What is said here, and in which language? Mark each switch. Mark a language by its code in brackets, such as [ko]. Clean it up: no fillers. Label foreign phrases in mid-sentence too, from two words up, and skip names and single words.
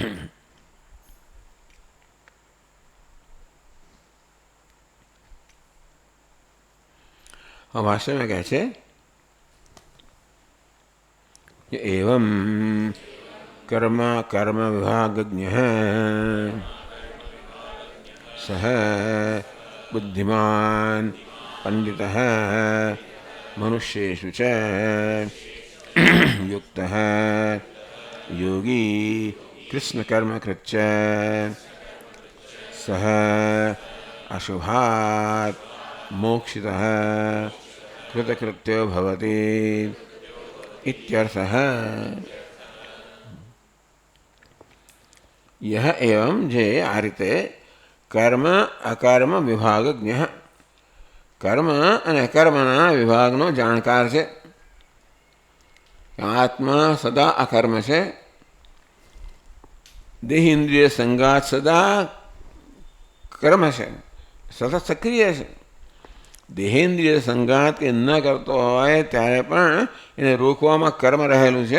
[gu] ભાષ્યમાં કહે છે કે [sa] એવમ કર્મ કર્મ વિભાગજ્ઞ સહ બુદ્ધિમાન પંડિત મનુષ્યેષુ ચ યુક્ત યોગી કૃષ્ણ કર્મ કૃત્ય સહ અશુભાત મોક્ષિત કૃતકૃત્યો ભવતિ ઇત્યર્થઃ. यह एवं [gu] જે આ રીતે [sa] कर्म अकर्म विभागज्ञ, कर्म [gu] અને અકર્મના વિભાગનો જાણકાર છે. આત્મા સદા અકર્મ છે. દેહ ઇન્દ્રિય સંગાત સદા કર્મ છે, સતત સક્રિય છે. દેહેન્દ્રિય સંગાત કે ન કરતો હોય ત્યારે પણ એને રોકવામાં કર્મ રહેલું છે.